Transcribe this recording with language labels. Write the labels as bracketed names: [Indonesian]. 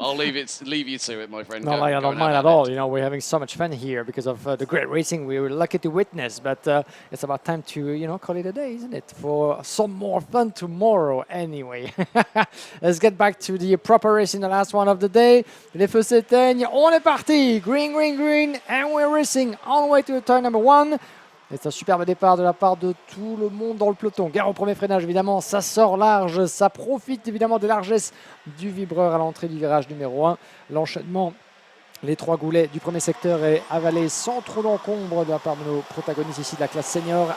[English] I'll leave you to it, my friend. No, I don't mind at all. You know, we're having so much fun here because of the great racing we were lucky to witness. But it's about time to, call it a day, isn't it? For some more fun tomorrow, anyway. Let's get back to the proper racing, the last one of the day. [French] Les feux s'éteignent, on est parti. [English] Green, green, green, and we're racing on the way to turn number 1. [French] C'est un superbe départ de la part de tout le monde dans le peloton. Gare au premier freinage, évidemment, ça sort large, ça profite évidemment des largesses du vibreur à l'entrée du virage numéro 1. L'enchaînement, les 3 goulets du premier secteur est avalé sans trop d'encombre de la part de nos protagonistes ici de la classe senior.